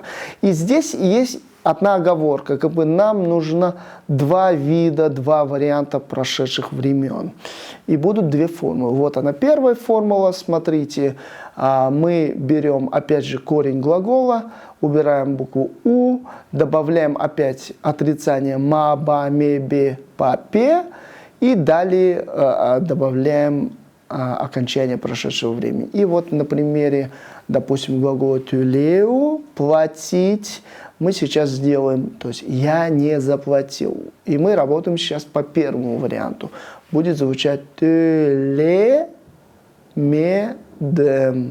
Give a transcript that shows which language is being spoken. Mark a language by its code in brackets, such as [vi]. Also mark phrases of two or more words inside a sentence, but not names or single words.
[ru] И здесь есть одна оговорка, как бы нам нужно два варианта прошедших времен. И будут две формулы. Вот она, первая формула, смотрите, мы берем опять же корень глагола, убираем букву «у», добавляем опять отрицание «ма», «ба», «ме», «бе», «па», «пе», и далее добавляем окончание прошедшего времени. И вот на примере, допустим, глагола «тюлеу» – «платить», мы сейчас сделаем, то есть «я не заплатил». [kk] И мы работаем сейчас по первому варианту. Будет звучать «тюле медем».